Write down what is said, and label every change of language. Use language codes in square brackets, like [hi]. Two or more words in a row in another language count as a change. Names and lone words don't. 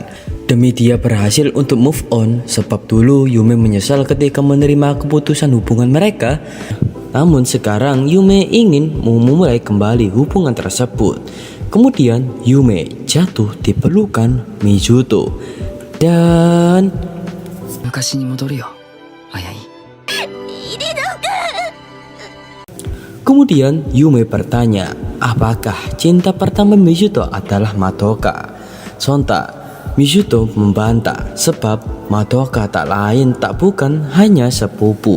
[id] Demi dia berhasil untuk [en] move on, [id] sebab dulu Yume menyesal ketika menerima keputusan hubungan mereka. Namun sekarang Yume ingin memulai kembali hubungan tersebut. Kemudian Yume jatuh di pelukan Mizuto dan [ja] 昔に戻るよ、あやい。 [id] kemudian Yume bertanya apakah cinta pertama Mizuto adalah Madoka. Sontak Mizuto membantah sebab Madoka tak lain tak bukan hanya sepupu.